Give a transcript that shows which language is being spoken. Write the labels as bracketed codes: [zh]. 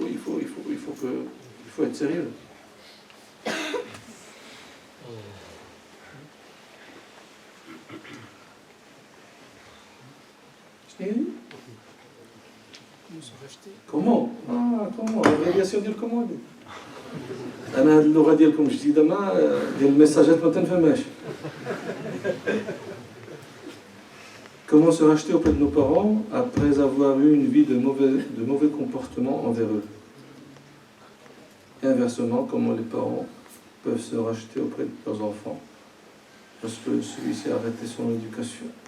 [fr] Il faut être sérieux. Comment? Comment? L'abréviation [ar] ديال [fr] comment دي. [ar] أنا هاد اللغة ديالكم جديدة ديال الميساجات ما تنفهمهاش. [fr] Comment se racheter auprès de nos parents après avoir eu une vie de mauvais comportements envers eux? Et inversement, comment les parents peuvent se racheter auprès de leurs enfants parce que celui-ci a arrêté son éducation?